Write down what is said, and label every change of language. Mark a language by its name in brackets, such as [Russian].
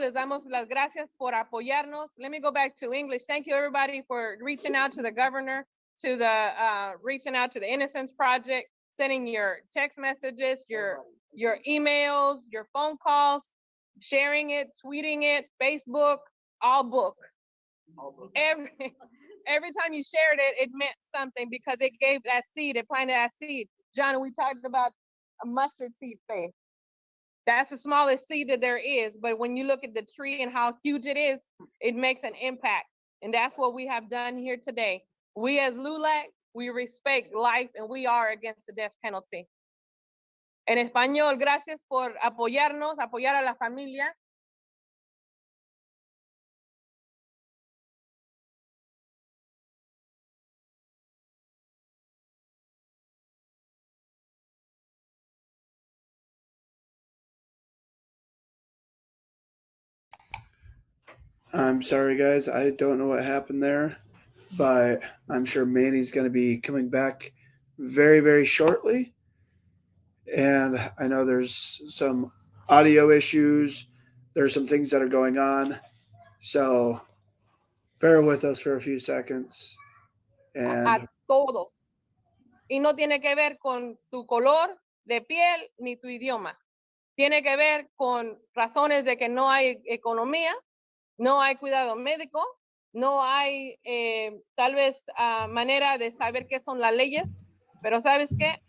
[Spanish] Les damos las gracias por apoyarnos. [English] Let me go back to English. Thank you, everybody, for reaching out to the governor, to the reaching out to the Innocence Project, sending your text messages, your emails, your phone calls, sharing it, tweeting it, Facebook, all book. Every time you shared it, it meant something because it gave that seed, it planted that seed. John, we talked about a mustard seed faith. That's the smallest seed that there is, but when you look at the tree and how huge it is, it makes an impact. And that's what we have done here today. We as LULAC, we respect life and we are against the death penalty. [Spanish] En español, gracias por apoyarnos, apoyar a la familia. [English] I'm sorry, guys. I don't know what happened there, but I'm sure Manny's going to be coming back very, very shortly. And I know there's some audio issues. There's some things that are going on. So bear with us for a few seconds. And [Spanish] A todos. Y no tiene que ver con tu color de piel ni tu idioma. Tiene que ver con razones de que no hay economía, no hay cuidado médico, no hay tal vez manera de saber qué son las leyes, pero ¿sabes qué?